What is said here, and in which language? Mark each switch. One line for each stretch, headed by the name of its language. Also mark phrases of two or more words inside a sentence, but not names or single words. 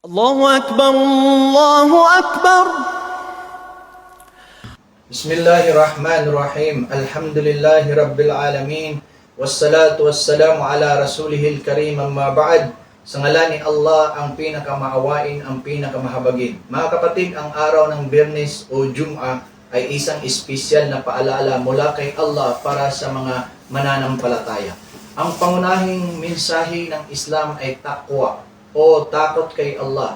Arabic: الله أكبر الله أكبر. بسم الله الرحمن الرحيم. الحمد لله رب العالمين والصلاة والسلام على رسوله الكريم أما بعد.
Filipino: Sa ngalan ni Allah, ang pinakamaawain, ang pinakamahabagin. Mga kapatid, ang araw ng Biyernes o Jum'a ay isang espesyal na paalala mula kay Allah para sa mga mananampalataya. Ang pangunahing mensahe ng Islam ay taqwa o takot kay Allah.